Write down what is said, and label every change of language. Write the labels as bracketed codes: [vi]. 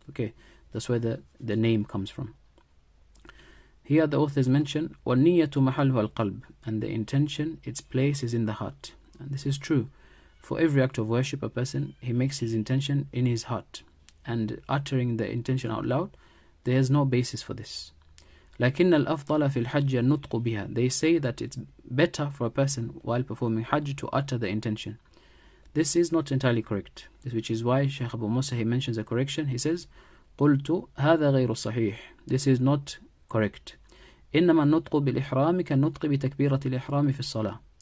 [en] Okay, that's where the name comes from. Here the authors mention [ar] وَالنِّيَّةُ مَحَلُّهَا الْقَلْبِ, [en] and the intention, its place is in the heart. And this is true. For every act of worship, a person, he makes his intention in his heart. And uttering the intention out loud, there is no basis for this. [ar] لكن الأفضل في الحج النطق بها. [en] They say that it's better for a person while performing Hajj to utter the intention. This is not entirely correct, which is why Shaykh Abu Musa, he mentions a correction. He says [ar] قلت هذا غير صحيح. [en] This is not correct. [ar] إنما النطق بالإحرام كالنطق بتكبيرة الإحرام في الصلاة.